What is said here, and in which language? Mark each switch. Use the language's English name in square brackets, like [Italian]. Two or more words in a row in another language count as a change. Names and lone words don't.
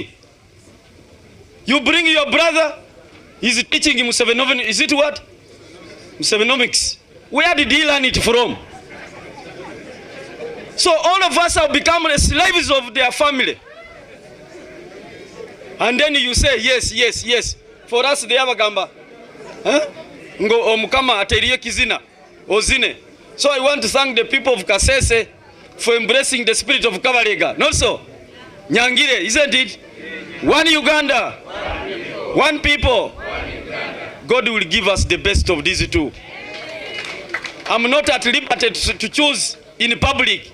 [English] You bring your brother, he's teaching him Musevenomics. Is it what? Musevenomics. Where did he learn it from? So all of us have become the slaves of their family. And then you say, yes, yes, yes. For us, they have a gamba. [Tooro] Ngo omukama ateriye kizina. Ozine. [English] So I want to thank the people of Kasese for embracing the spirit of Kabalega. Not so. Nyangire, isn't it? One Uganda. One people. God will give us the best of these two. I'm not at liberty to choose in public.